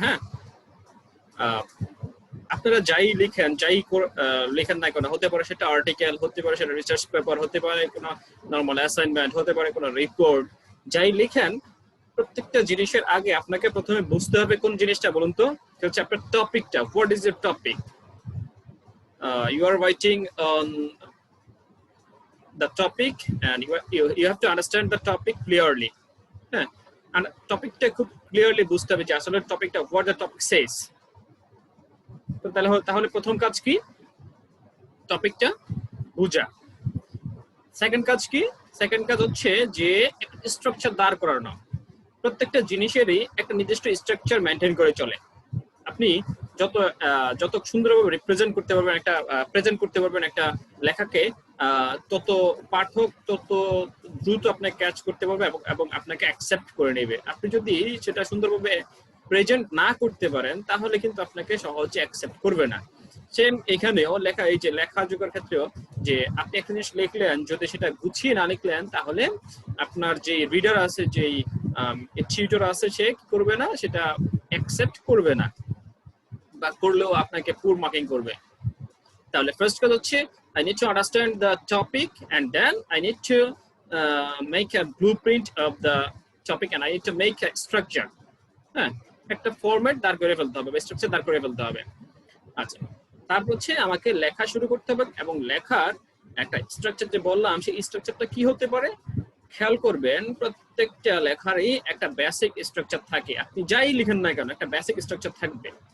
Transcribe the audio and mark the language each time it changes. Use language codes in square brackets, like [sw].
[bn] হ্যাঁ, আপনারা যাই লিখেন, যাই লেখেন না কেন, হতে পারে সেটা আর্টিকেল, হতে পারে সেটা রিসার্চ পেপার, হতে পারে কোনো নর্মাল অ্যাসাইনমেন্ট, হতে পারে কোনো রিপোর্ট, যাই লিখেন প্রত্যেকটা জিনিসের আগে আপনাকে প্রথমে বুঝতে হবে কোন জিনিসটা। বলুন তো, হচ্ছে আপনার টপিকটা। [en] What is your topic? You are writing on the topic and you have to understand the topic clearly. [bn] হ্যাঁ, and টপিকটা খুব ক্লিয়ারলি বুঝতে হবে যে আসলে টপিকটা [en] what the topic says. [bn] তো তাহলে প্রথম কাজ কি? টপিকটা বোঝা। সেকেন্ড কাজ কি? সেকেন্ড কাজ হচ্ছে যে একটা স্ট্রাকচার দাঁড় করানো। প্রত্যেকটা জিনিসেরই একটা নির্দিষ্ট স্ট্রাকচার মেনটেন করে চলে। আপনি যত সুন্দরভাবে রিপ্রেজেন্ট করতে পারবেন, একটা প্রেজেন্ট করতে পারবেন একটা লেখাকে, তত পাঠক তত দ্রুত আপনাকে ক্যাচ করতে পারবে এবং আপনাকে অ্যাকসেপ্ট করে নেবে। আপনি যদি সেটা সুন্দরভাবে প্রেজেন্ট না করতে পারেন তাহলে কিন্তু আপনাকে সহজে অ্যাকসেপ্ট করবে না। সেম এখানেও লেখা, এই যে লেখা যোগের ক্ষেত্রেও, যে আপনি একটা জিনিস লিখলেন, যদি সেটা গুছিয়ে না লিখলেন তাহলে আপনার যে রিডার আছে, যেই টিউটর আছে, সে কি করবে না, সেটা অ্যাকসেপ্ট করবে না, বা করলেও আপনাকে পুর মার্কিং করবে। তাহলে ফার্স্ট কাজ হচ্ছে [en] I need to understand the topic and then I need to make a blueprint of the topic and I need to make a structure. [bn] হ্যাঁ, একটা ফরম্যাট দাঁড় করে ফেলতে হবে, স্ট্রাকচার দাঁড় করে ফেলতে হবে। আচ্ছা, তারপর হচ্ছে আমাকে লেখা শুরু করতে হবে, এবং লেখার একটা স্ট্রাকচার যে বললাম, সেই স্ট্রাকচারটা কি হতে পারে খেয়াল করবেন। প্রত্যেকটা লেখারই একটা বেসিক স্ট্রাকচার থাকে। আপনি যাই লিখেন না কেন, একটা বেসিক স্ট্রাকচার থাকবে।